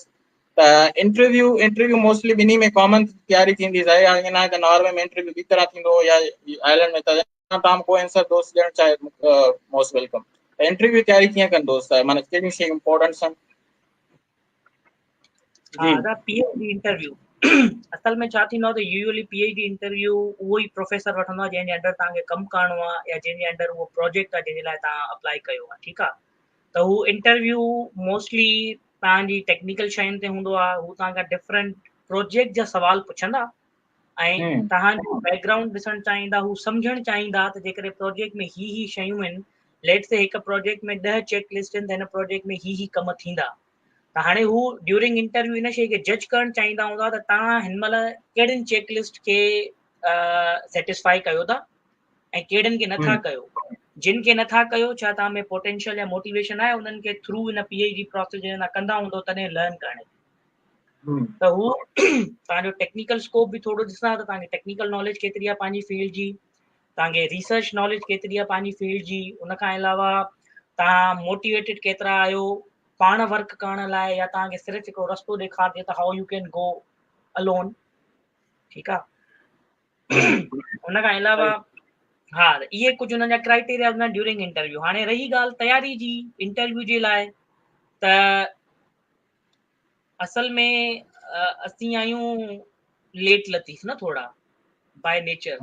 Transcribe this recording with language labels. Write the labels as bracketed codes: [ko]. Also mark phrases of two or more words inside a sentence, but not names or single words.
[sd] त [en] interview mostly [sd] ॿिन्ही में कॉमन तयारी थींदी आहे, या ईअं न आहे त नॉर्वे में इंटरव्यू ॿी तरह थींदो या आयरलैंड में, त तव्हां को आंसर दोस्त ॾियणु चाहे [en] most welcome. [sd] त इंटरव्यू तयारी कीअं कनि दोस्त, माना कहिड़ियूं शयूं इंपॉर्टेंट आहिनि? जी [en] PhD interview [sd] असल में छा थींदो आहे त यूजुअली [en] PhD interview [sd] उहो ई प्रोफेसर वठंदो आहे जंहिंजे अंडर तव्हांखे कमु करणो आहे, या जंहिंजे अंडर उहो प्रोजेक्ट आहे जंहिंजे लाइ तव्हां अप्लाई कयो आहे। ठीकु आहे, त हू [en] interview mostly [sd] तव्हांजी टेक्निकल शयुनि ते हूंदो आहे। हू तव्हांखां [en] different project [sd] जा सवाल पुछंदा ऐं तव्हांजो बैकग्राउंड ॾिसणु चाहींदा, हू सम्झणु चाहींदा त जेकॾहिं प्रोजेक्ट में ही शयूं आहिनि, [en] let's say [sd] हिकु प्रोजेक्ट में 10 [en] check list [sd] आहिनि, त हिन प्रोजेक्ट में ही कम थींदा। त हाणे हू [en] during interview [sd] इन शइ खे जज करणु चाहींदा हूंदा त तव्हां हिन महिल कहिड़ियुनि चेकलिस्ट खे सेटिस्फाई कयो था ऐं कहिड़ियुनि खे नथा कयो। जिन खे नथा कयो, छा तव्हां में पोटेंशियल या मोटिवेशन आहे, उन्हनि खे थ्रू हिन [en] PhD process [sd] जे कंदा हूंदो तॾहिं लर्न करण। त हू तव्हांजो टेक्निकल स्कोप बि थोरो ॾिसंदा त तव्हांखे [en] technical knowledge [sd] केतिरी आहे पंहिंजी फील्ड जी, तव्हांखे [en] research knowledge [sd] केतिरी आहे पंहिंजी फील्ड जी। उनखां अलावा तव्हां मोटिवेटेड केतिरा आहियो पाण वर्क करण लाइ, या तव्हांखे सिर्फ़ु हिकिड़ो रस्तो ॾेखारिजे त [en] how you can go alone. [sd] ठीकु आहे, उनखां अलावा हा, इहे कुझु हुननि जा क्राइटेरिया हूंदा [en] during interview. [sd] हाणे रही ॻाल्हि तयारी जी इंटरव्यू जे लाइ, त असल में असीं आहियूं लेट लतीफ़ न थोरा [en] by nature.